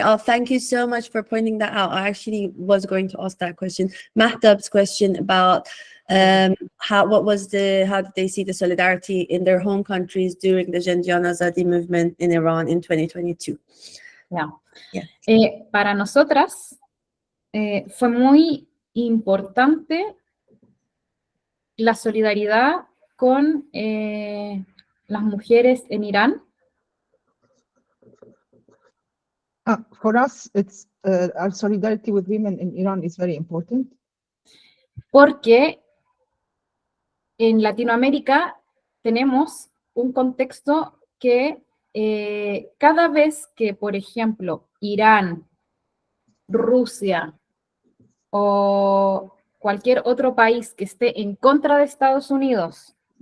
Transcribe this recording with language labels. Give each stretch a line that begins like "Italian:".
English: Oh, thank you so much for pointing that out. I actually was going to ask that question. Mehtab's question about how did they see the solidarity in their home countries during the Janjan Azadi movement in Iran in 2022? Yeah.
Spanish: Para nosotras fue muy importante la solidaridad con las mujeres en Irán.
English: For us, it's our solidarity with women in Iran is very important.
Spanish: Porque en Latinoamérica tenemos un contexto que cada vez que, por ejemplo, Irán, Rusia o cualquier otro país que esté en contra de Estados Unidos,